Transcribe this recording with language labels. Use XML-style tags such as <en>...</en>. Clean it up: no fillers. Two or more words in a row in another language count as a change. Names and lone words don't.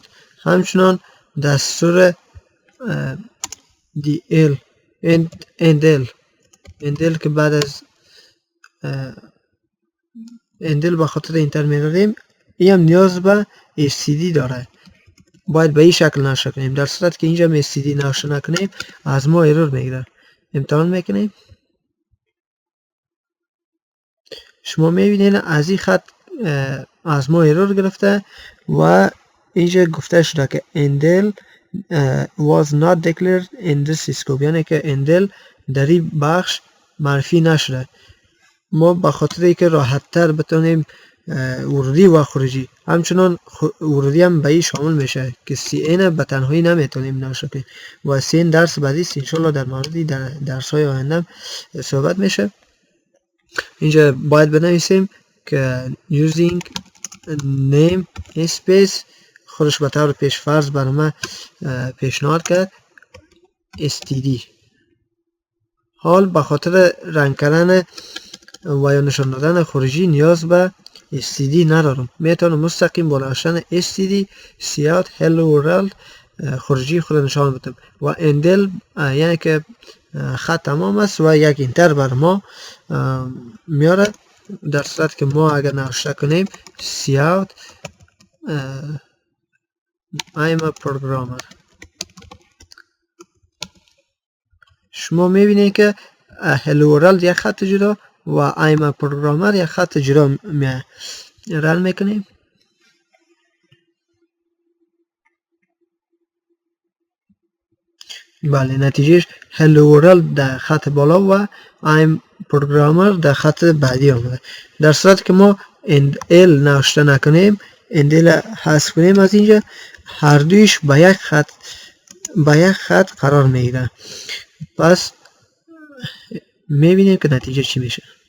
<fa>همچنان دستور endl که بعد از endl به خاطر اینتر میداریم این هم نیاز به std داره، باید به این شکل نوشته کنیم. در صورت که اینجا std نوشته نکنیم از ما ایرور میگیره. امتحان میکنیم. شما میبینید از این خط از ما ایرور گرفته و اینجا گفته شده که</fa> <en>endl was not declared in this scope،</en> <fa>یعنی که endl در این بخش معرفی نشده. ما به خاطر اینکه راحت تر بتونیم ورودی و خروجی، همچنان ورودی هم به این شامل میشه که CN به تنهایی نمیتونیم نوشته کنیم و CN درس بعدی است انشالله در موردی در درس های آینده صحبت میشه. اینجا باید بنویسیم که</fa> <en>using name space</en> <fa>خودش به طور پیش فرض برای پیشنهاد کرد std. حال به خاطر رنگ کردن و یا نشان دادن خروجی نیاز به std ندارم، میتونم مستقیم با نوشتن</fa> <en>std cout hello world</en> <fa>خروجی خود نشان بدم و endl یعنی که خط تمام است و یک اینتر بر ما میاره. در صورت که ما اگر نوشته کنیم</fa> <en>cout I'm a programmer،</en> <fa>شما میبینید که</fa> <en>hello world</en> <fa>یک خط جدا و</fa> <en>I'm a programmer</en> <fa>یک خط جدا رن میکنیم. بله، نتیجهش</fa> <en>hello world</en> <fa>در خط بالا و</fa> <en>I'm programmer</en> <fa>در خط بعدی آمده. در صورت که ما endl نوشته نکنیم، endl حذف کنیم از اینجا، هر دویش به یک خط قرار میگیره. پس میبینیم که نتیجه چی میشه.</fa>